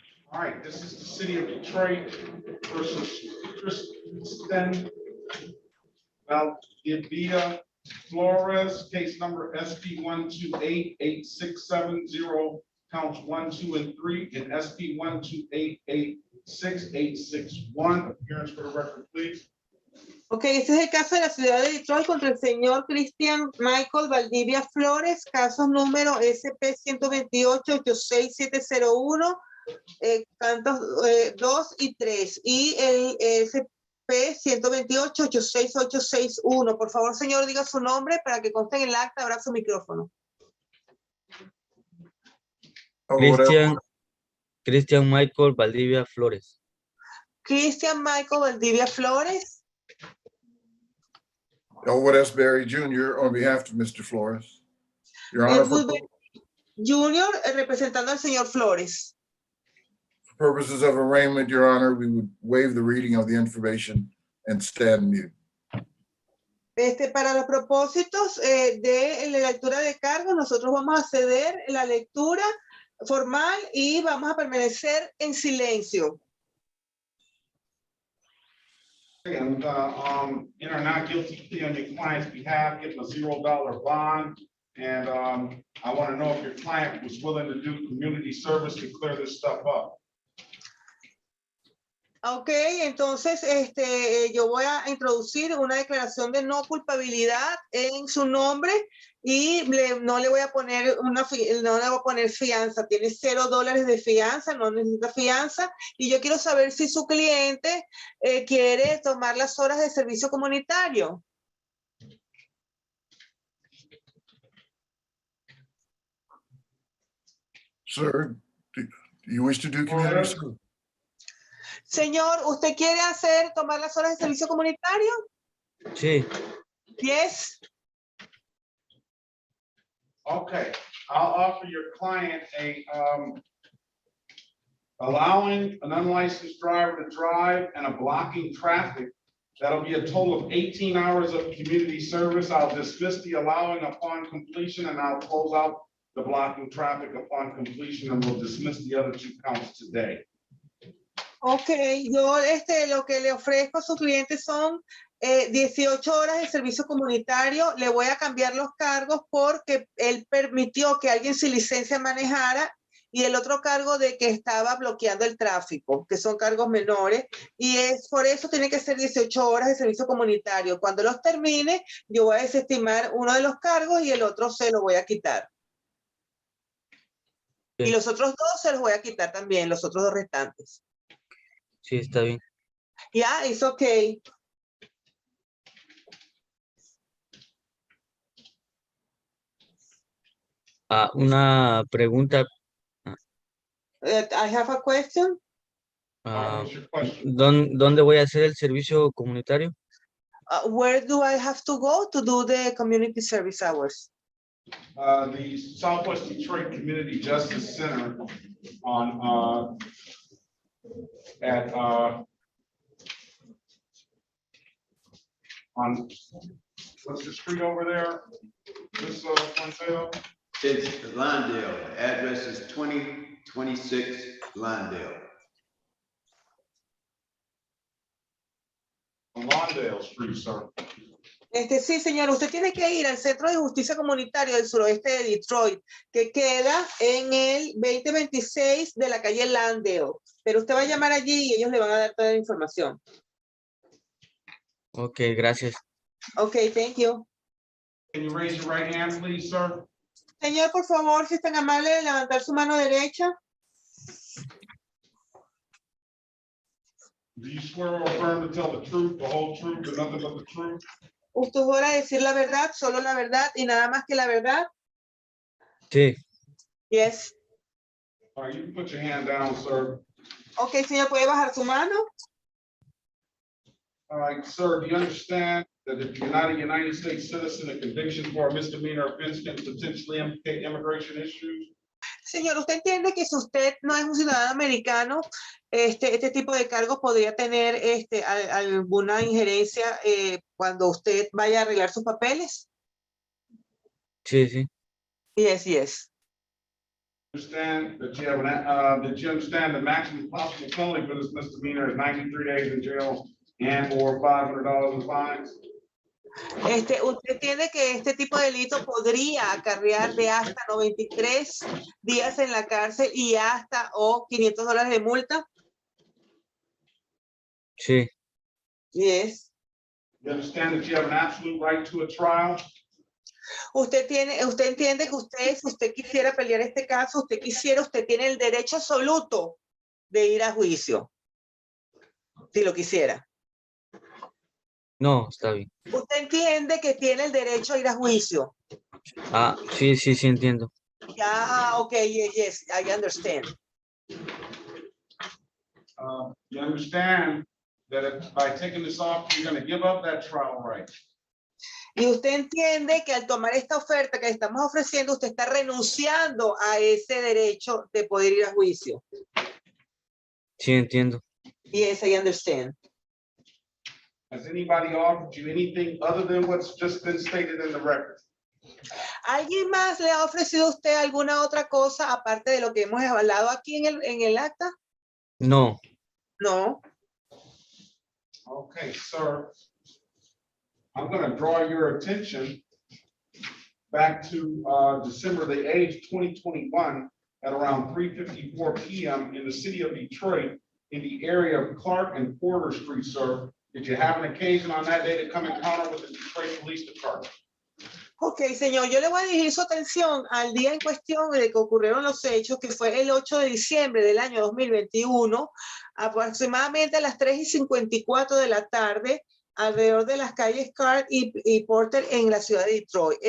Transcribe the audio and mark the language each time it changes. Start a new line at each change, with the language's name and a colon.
English: All right, this is the city of Detroit versus Kristen Valdivia Flores, case number SP 1288670, counts 1, 2, and 3, and SP 1288661. Appearance for the record, please.
Spanish: Ok, este es el caso de la ciudad de Detroit contra el señor Cristian Michael Valdivia Flores, caso número SP 128-86701, cantos 2 y 3, y el SP 128-86861. Por favor, señor, diga su nombre para que conste en el acta, abra su micrófono. Cristian Michael Valdivia Flores. Cristian Michael Valdivia Flores.
English: Elwood S. Berry Jr. on behalf of Mr. Flores. Your Honor, for
Spanish: Junior, representando al señor Flores.
English: purposes of arraignment, Your Honor, we would waive the reading of the information and stand mute.
Spanish: Para los propósitos de la lectura de cargos, nosotros vamos a ceder la lectura formal y vamos a permanecer en silencio.
English: I'm gonna enter not guilty plea on your client's behalf, getting a $0 bond. And I want to know if your client was willing to do community service to clear this stuff up.
Spanish: Ok, entonces yo voy a introducir una declaración de no culpabilidad en su nombre y no le voy a poner no le voy a poner fianza. Tiene $0 de fianza, no necesita fianza. Y yo quiero saber si su cliente quiere tomar las horas de servicio comunitario.
English: Sir, do you wish to do community service?
Spanish: Señor, ¿usted quiere tomar las horas de servicio comunitario? Sí.
English: Yes. Okay, I'll offer your client a allowing an unlicensed driver to drive and a blocking traffic. That'll be a total of 18 hours of community service. I'll dismiss the allowing upon completion and I'll close out the blocking traffic upon completion and we'll dismiss the other 2 counts today.
Spanish: Ok, yo lo que le ofrezco a su cliente son 18 horas de servicio comunitario. Le voy a cambiar los cargos porque él permitió que alguien sin licencia manejara y el otro cargo de que estaba bloqueando el tráfico, que son cargos menores. Y es por eso tiene que ser 18 horas de servicio comunitario. Cuando los termine, yo voy a desestimar uno de los cargos y el otro se lo voy a quitar. Y los otros 2 se los voy a quitar también, los otros 2 restantes. Sí, está bien.
English: Yeah, it's okay.
Spanish: Una pregunta.
English: I have a question.
Spanish: ¿Dónde voy a hacer el servicio comunitario?
English: Where do I have to go to do the community service hours? The Southwest Detroit Community Justice Center on on what's the street over there? This Lindale? It's Lindale. The address is 2026 Lindale. Lindale Street, sir.
Spanish: Sí, señor, usted tiene que ir al Centro de Justicia Comunitario del Suroeste de Detroit, que queda en el 2026 de la calle Landale. Pero usted va a llamar allí y ellos le van a dar toda la información. Ok, gracias.
English: Ok, thank you. Can you raise your right hand, please, sir?
Spanish: Señor, por favor, si es tan amable de levantar su mano derecha.
English: Do you swear or affirm to tell the truth, the whole truth, and nothing but the truth?
Spanish: ¿Usted jura decir la verdad, solo la verdad y nada más que la verdad? Sí.
English: Yes. All right, you can put your hand down, sir.
Spanish: Ok, señor, ¿puede bajar su mano?
English: All right, sir, do you understand that if you're not a United States citizen, a conviction for a misdemeanor offense can potentially implicate immigration issues?
Spanish: Señor, ¿usted entiende que si usted no es un ciudadano americano, este tipo de cargos podría tener alguna injerencia cuando usted vaya a arreglar sus papeles? Sí, sí.
English: Yes, yes. Understand that you have that you understand the maximum possible penalty for this misdemeanor is 93 days in jail and or $500 in fines?
Spanish: Usted entiende que este tipo de delito podría acarrear de hasta 93 días en la cárcel y hasta $500 de multa. Sí.
English: Yes. You understand that you have an absolute right to a trial?
Spanish: Usted entiende que si usted quisiera pelear este caso, usted tiene el derecho absoluto de ir a juicio. Si lo quisiera. No, está bien. Usted entiende que tiene el derecho a ir a juicio. Sí, sí, sí, entiendo.
English: Ya, okay, yes, I understand. You understand that if, by taking this off, you're going to give up that trial right.
Spanish: Y usted entiende que al tomar esta oferta que estamos ofreciendo, usted está renunciando a ese derecho de poder ir a juicio. Sí, entiendo.
English: Yes, I understand. Has anybody offered you anything other than what's just been stated in the record?
Spanish: ¿Alguien más le ha ofrecido a usted alguna otra cosa aparte de lo que hemos hablado aquí en el acta? No.
English: No. Okay, sir. I'm gonna draw your attention back to December the 8th, 2021, at around 3:54 p.m. in the city of Detroit, in the area of Clark and Porter Street, sir. Did you have an occasion on that day to come encounter with the Detroit Police Department?
Spanish: Ok, señor, yo le voy a dirigir su atención al día en cuestión de que ocurrieron los hechos, que fue el 8 de diciembre del año 2021, aproximadamente a las 3:54 de la tarde, alrededor de las calles Clark y Porter en la ciudad de Detroit.